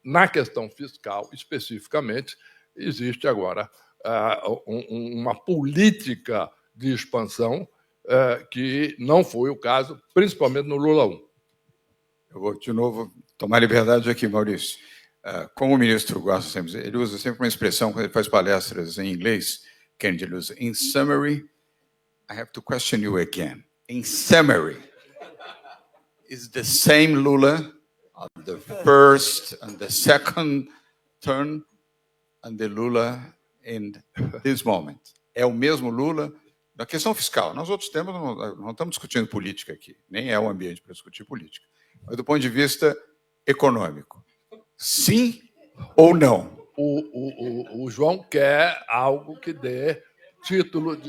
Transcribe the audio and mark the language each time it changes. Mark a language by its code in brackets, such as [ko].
[pt] Na questão fiscal, especificamente, existe agora uma política de expansão que não foi o caso, principalmente no Lula 1. Eu vou, de novo, tomar liberdade aqui, Maurício. Como o ministro gosta sempre, ele usa sempre uma expressão, quando ele faz palestras em inglês, que ele usa, [en] in summary, I have to question you again. In summary, is the same Lula on the first and the second term and the Lula in this moment. [pt] É o mesmo Lula na questão fiscal. Nós outros temas não estamos discutindo política aqui, nem é o ambiente para discutir política. Mas do ponto de vista econômico, sim ou não? O João quer algo que dê título de...